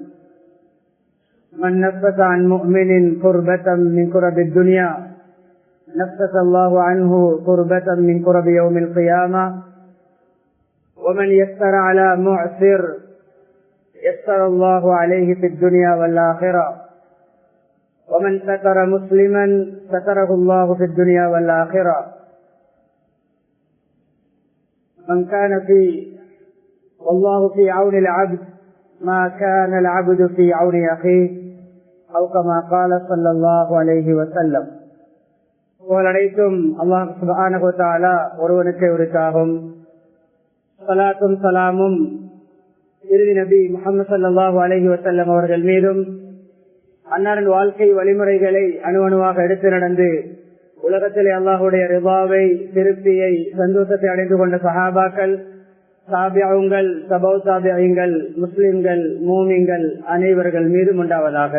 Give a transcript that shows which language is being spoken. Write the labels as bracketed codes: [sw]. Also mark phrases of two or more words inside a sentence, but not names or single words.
[ar] من نفس عن مؤمن كربة من كرب الدنيا نفس الله عنه كربة من كرب يوم القيامة ومن يسر على معسر يسر الله عليه في الدنيا والآخرة ومن ستر مسلما ستره الله في الدنيا والآخرة من كان والله في عون العبد ما كان العبد في عون أخيه أو كما قال صلى الله عليه وسلم. [ta] புகழனைத்தும் அல்லாஹ் [ar] سبحانه و تعالى [ta] ஒருவனுக்கே உரித்தாகும். ஸலாத்தும் ஸலாமும் இறுதி நபி முஹம்மது [ar] صلى الله عليه وسلم [ta] அவர்கள் மீதும் அன்னாரின் வாழ்க்கை வழிமுறைகளை அணுவணுவாக எடுத்து நடந்து உலகத்திலே அல்லாஹுடைய ரிபாவை திருப்தியை சந்தோஷத்தை அடைந்து கொண்ட சஹாபாக்கள் தாபிஊன்கள் தபௌ தாபிஈன்கள் முஸ்லிம்கள் மூமின்கள் அனைவர்கள் மீதும் உண்டாவதாக.